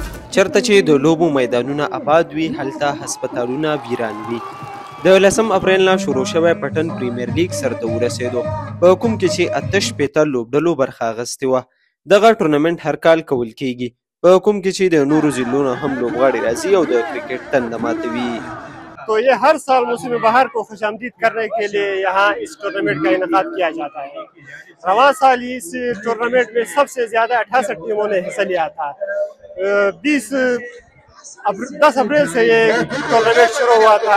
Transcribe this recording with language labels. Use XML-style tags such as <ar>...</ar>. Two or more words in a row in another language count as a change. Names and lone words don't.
<ps>چرته چې د لوبو میدانونه آباد وي هلته هسپتالونه ویران وي. د 10 اپریل نه شروع شوی پټن پریمیر لیګ سرته ورسېدو، په کوم کې چې 88 لوبډلو برخه اخیستې وه. دغه ټورنمنټ هر کال کول کیږي، په کوم کې چې د نورو ضلعو نه هم لوبغاړي راځي او د کرکټ تنده ماتوي.</ps> <ur>تو یہ ہر سال موسم بہار کو خوش آمدید کرنے کے لیے یہاں اس ٹورنامنٹ کا انعقاد کیا جاتا ہے. رواں سال اس ٹورنامنٹ میں سب سے زیادہ 68 ٹیموں نے حصہ لیا تھا. 10 اپریل سے یہ ٹورنامنٹ شروع ہوا تھا.</ur>